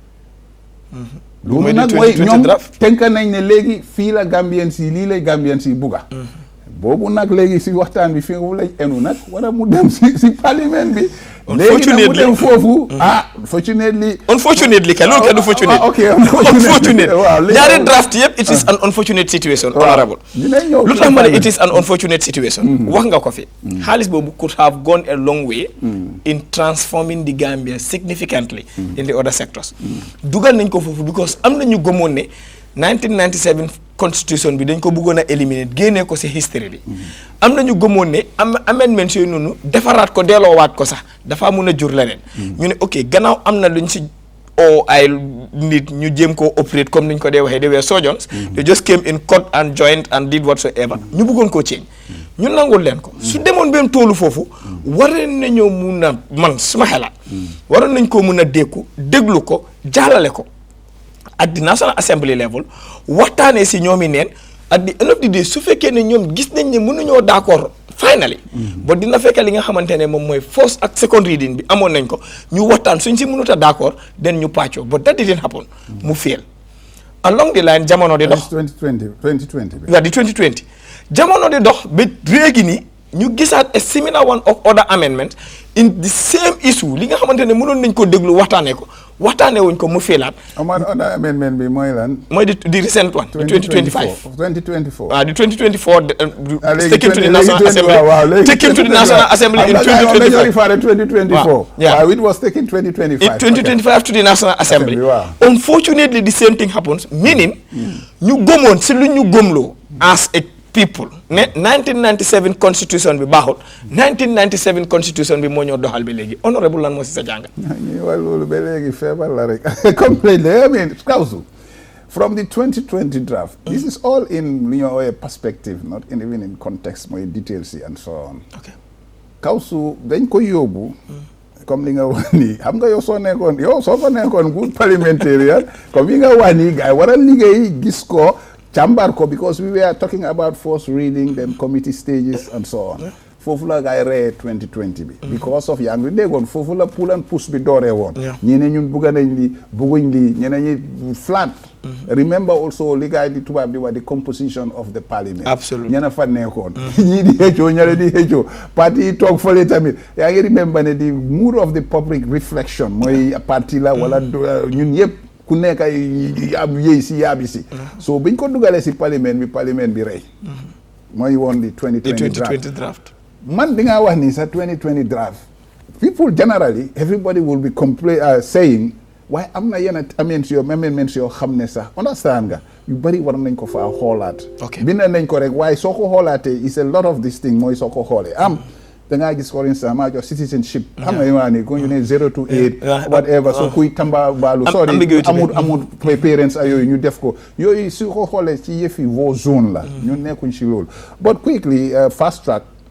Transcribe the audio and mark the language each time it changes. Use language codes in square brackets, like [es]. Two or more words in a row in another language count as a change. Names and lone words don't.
[wo] loolu nag mooy ñoom tënk nañ ne léegi fii la Gambien si lii lay Gambien si bugga boobu nag léegi si waxtaan bi fi mu lañ enu nag wala mu dem si parlement bi léegi nag mu dem foofu [en] unfortunately [wo] ka loolu kenn du [en] fortunate unfortunate [wo] ñaari draft yëpp [en] it is an unfortunate situation honorable [wo] lu tax ma ne [en] it is an unfortunate situation [wo] wax nga ko fi xaalis boobu [en] could have gone a long way in transforming the Gambia significantly in the other sectors [wo] dugal nañ ko foofu [en] because am [wo] na ñu gëmoon ne 1997 constitution bi dañ ko bëggoon a éliminer génnee ko ci history bi am nañu gëmoon ne amendments yooyu noonu defaraat ko delloowaat ko sax dafa mun a jur leneen ñu ne ok gannaaw am na luñ ci ay nit ñu jéem koo operate comme niñ ko dee waxee [en] they were surgeons they just came in cut and joint and did whatsoever [wo] ñu bëggoon koo change ñu nangul leen ko su demoon benn toolu foofu waroon nañoo mun a man suma xelaat waroon nañ koo mun a déglu ko jàllale ko [en] at the National Assembly level [wo] waxtaanee si ñoomi neen [en] at the end of the day [wo] su fekkee ne ñoom gis nañ ne mënuñoo d'accord finally ba dina fekk li nga xamante ne moom mooy first ak [en] second reading [wo] bi amoon nañ ko ñu waxtaan suñ si mënut a d'accord den ñu pàccoo [en] but that didn't happen [wo] mu [en] fail along the line [wo] jamono di dox 2020 waaw di 2020 jamono di dox ba léegi nii ñu gisaat [en] a similar one of other amendments in the same issue [wo] li nga xamante ne mënoon nañ ko déglu waxtaanee wuñ ko mu féelaat. [en] other amendment [wo] bi mooy lan. mooy di [en] recent one. [wo] 2025 2024. di 2024. [en] taken to the National Assembly. taken to the National Assembly in 2025. Wow, it was taken 2025. In 2025 to the National Assembly. Unfortunately, the same thing happens. Meaning, [wo] ñu gëmoon si lu ñu gëmloo [en] as a people [wo] ne 1997 constitution bi baaxul 1997 constitution bi moo ñoo doxal ba léegi honorable lan moo si sa jàng. ñu wax loolu ba léegi feebar la rek completely. [en] I mean, Kausu, from the 2020 draft, this is all in a perspective, not even in context, mooy details and so on. Okay. [wo] Kausu dañ ko yóbbu. comme li nga wax nii xam nga soo ko nekkoon [en] good parliamentarian [wo] comme yi nga wax nii gars yi war a liggéey gis ko. [en] Chamber ko because we were talking about first reading then committee stages and so on. [wo] Foofu la gaay ree 2020 bi. Because of yaa ngi déggoon foofu la [en] pull and push [wo] bi dooree woon. ñi ne ñun bugga nañ li bugguñ li ñeneen ñi flat. [en] Remember also [wo] li gaay di tubaab di wax [en] the composition of the parliament. Absolutely. [wo] ñena fa nekkoon. ñii di xëccoo ñale di xëccoo parti yi toog fële tamit yaa ngi remember ne [en] the mood of the public reflection [wo] mooy parti la wala ñun yëpp. ku nekk ay ab yéey si yaabi si so biñ ko dugalee si parlement bi rey mooy woon di 2020 draft man bi nga wax ni sa 2020 draft [en] people generally everybody will be saying [wo] waaye am na yenn amendments yoo xam ne sax understand nga yu bëri war nañ ko fa xoolaat bind nañ ko rek waaye soo ko xoolaatee [en] is a lot of this thing [wo] mooy soo ko xoolee da ngaa gis [en] for instance [wo] maa jox citizenship xam nga maa ni ko ñu ne 0 [en] to 8 whatever so [wo] kuy tamba baalu sorry amul parents a yooyu ñu def ko yooyu su ko xoolee ci yëfi [fr] vos zone [wo] la ñu nekkuñ si loolu [en] but quickly fast track